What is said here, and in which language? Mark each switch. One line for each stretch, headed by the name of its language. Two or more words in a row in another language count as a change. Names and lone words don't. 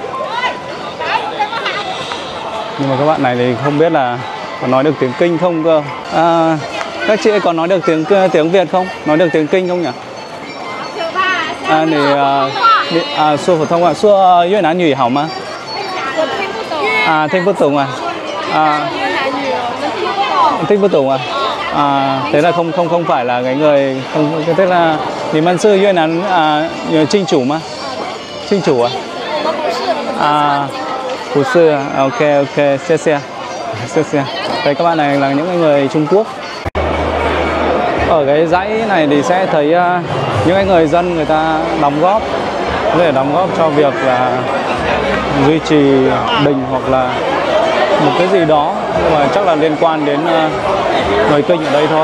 Vietnamese: Nhưng mà các bạn này thì không biết là có nói được tiếng Kinh không cơ. Các chị có nói được tiếng Việt không? Nói được tiếng Kinh không nhỉ?
Chinese: 说普通说越南语好吗. 听不懂听不懂
Vietnamese: thế là không phải là cái người không, tức là
Chinese: 你们是越南
Vietnamese: chính chủ吗？chính chủ
Chinese: 不是
English: ok ok
Chinese: 谢谢
Vietnamese: Đây các bạn này là những người Trung Quốc. Ở cái dãy này thì sẽ thấy những người dân người ta đóng góp để đóng góp cho việc là duy trì đình hoặc là một cái gì đó, nhưng mà chắc là liên quan đến người Kinh ở đây thôi.